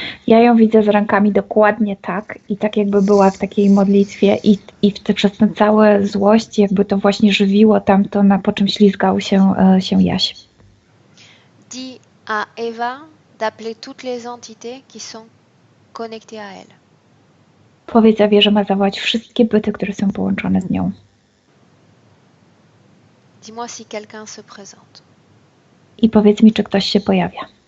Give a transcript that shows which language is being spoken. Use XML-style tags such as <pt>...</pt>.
<pl>Ja ją widzę z rękami dokładnie tak i tak jakby była w takiej modlitwie przez tę całą złość jakby to właśnie żywiło tamto, po czym ślizgał się Jaś.</pl> <fr>Dis à Eva d'appeler toutes les entités qui sont connectées à elle.</fr> <pl>Powiedz Ewie, że ma zawołać wszystkie byty, które są połączone z nią.</pl> <fr>Dis-moi si quelqu'un se présente.</fr> <pl>I powiedz mi, czy ktoś się pojawia.</pl>